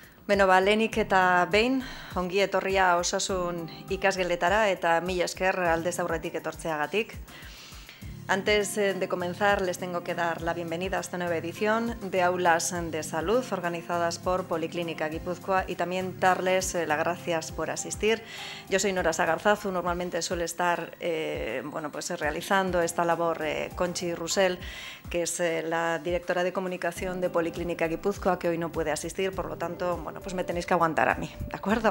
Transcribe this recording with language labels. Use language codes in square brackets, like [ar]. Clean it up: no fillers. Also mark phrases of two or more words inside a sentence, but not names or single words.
[eu] Beno, lehenik eta behin, ongi etorria osasun ikasgeletara eta mila esker aldez aurretik etortzeagatik. [es] Antes de comenzar, les tengo que dar la bienvenida a esta nueva edición de Aulas de Salud organizadas por Policlínica Guipúzcoa y también darles las gracias por asistir. Yo soy Nora Sagarzazu, normalmente suele estar realizando esta labor Conchi Rusell, que es la directora de comunicación de Policlínica Guipúzcoa, que hoy no puede asistir, por lo tanto, pues me tenéis que aguantar a mí, ¿de acuerdo?